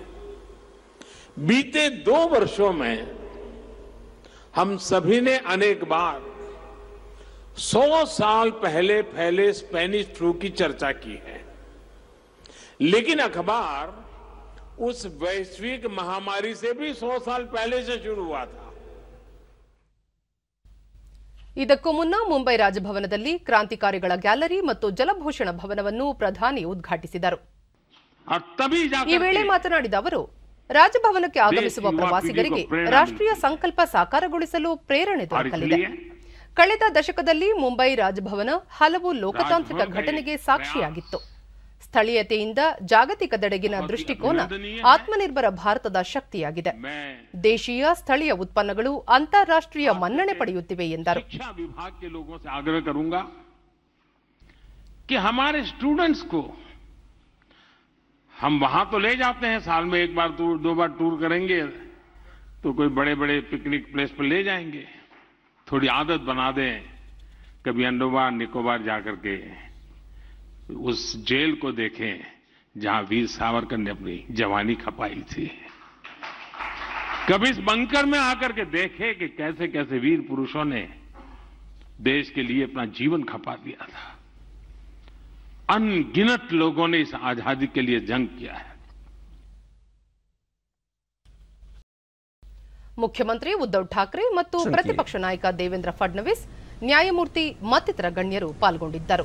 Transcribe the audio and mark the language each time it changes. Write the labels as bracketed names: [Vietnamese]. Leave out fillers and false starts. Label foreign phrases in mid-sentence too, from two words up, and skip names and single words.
[Hindi] बीते 2 वर्षों में हम सभी ने अनेक बार 100 साल पहले फैले स्पेनिश फ्लू की चर्चा की है, लेकिन अखबार उस वैश्विक महामारी से भी 100 साल पहले से शुरू हुआ था. [Kannada] ಇದಕ್ಕೂ ಮುನ್ನ ಮುಂಬೈ ರಾಜಭವನದಲ್ಲಿ ಕ್ರಾಂತಿಕಾರಿಗಳ ಗ್ಯಾಲರಿ ಮತ್ತು ಜಲಭೂಷಣ ಭವನವನ್ನು ಪ್ರಧಾನಿ ಉದ್ಘಾಟಿಸಿದರು. ಈ ವೇಳೆ ಮಾತನಾಡಿದ ಅವರು, ರಾಜಭವನಕ್ಕೆ ಆಗಮಿಸುವ ಪ್ರವಾಸಿಗರಿಗೆ ರಾಷ್ಟ್ರೀಯ ಸಂಕಲ್ಪ ಸಾಕಾರಗೊಳಿಸಲು ಪ್ರೇರಣೆ ದೊರಕಲಿದೆ. ಕಳೆದ ದಶಕದಲ್ಲಿ ಮುಂಬೈ ರಾಜಭವನ ಹಲವು ಲೋಕತಾಂತ್ರಿಕ ಘಟನೆಗೆ ಸಾಕ್ಷಿಯಾಗಿತ್ತು. ಸ್ಥಳೀಯತೆಯಿಂದ ಜಾಗತಿಕದೆಡೆಗಿನ ದೃಷ್ಟಿಕೋನ ಆತ್ಮನಿರ್ಭರ ಭಾರತದ ಶಕ್ತಿಯಾಗಿದೆ. ದೇಶೀಯ ಸ್ಥಳೀಯ ಉತ್ಪನ್ನಗಳು ಅಂತಾರಾಷ್ಟ್ರೀಯ ಮನ್ನಣೆ ಪಡೆಯುತ್ತಿವೆ ಎಂದರು. [Hindi] हम वहां तो ले जाते हैं, साल में 1 बार 2 बार टूर करेंगे तो कोई बड़े बड़े पिकनिक प्लेस पर ले जाएंगे. थोड़ी आदत बना दें, कभी अंडमान निकोबार जाकर के उस जेल को देखें जहां वीर सावरकर ने अपनी जवानी खपाई थी. कभी इस बंकर में आकर के देखें कि कैसे कैसे वीर पुरुषों ने देश के लिए अपना जीवन खपा दिया था. अनगिनत लोगों ने इस आजादी के लिए जंग किया है. [Kannada] ಮುಖ್ಯಮಂತ್ರಿ ಉದ್ದವ್ ಠಾಕ್ರೆ ಮತ್ತು ಪ್ರತಿಪಕ್ಷ ನಾಯಕ ದೇವೇಂದ್ರ ಫಡ್ನವೀಸ್, ನ್ಯಾಯಮೂರ್ತಿ ಮತ್ತಿತರ ಗಣ್ಯರು ಪಾಲ್ಗೊಂಡಿದ್ದರು.